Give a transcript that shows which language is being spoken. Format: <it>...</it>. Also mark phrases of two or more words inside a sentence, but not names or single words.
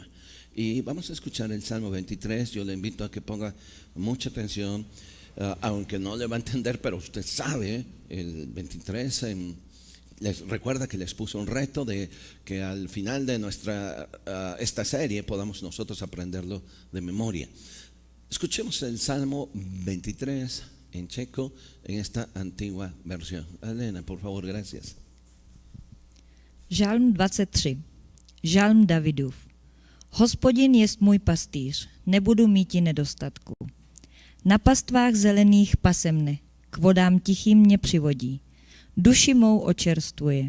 <es>Y vamos a escuchar el Salmo 23. Yo le invito a que ponga mucha atención, aunque no le va a entender, pero usted sabe, el 23 les recuerda que les puso un reto de que al final de esta serie podamos nosotros aprenderlo de memoria. Escuchemos el Salmo 23 en checo, en esta antigua versión. Elena, por favor, gracias.</es> <cs>Žalm 23. Žalm Davidův. Hospodin jest můj pastýř, nebudu míti nedostatku. Na pastvách zelených pase mne, k vodám tichým mě přivodí. Duši mou očerstvuje.</cs>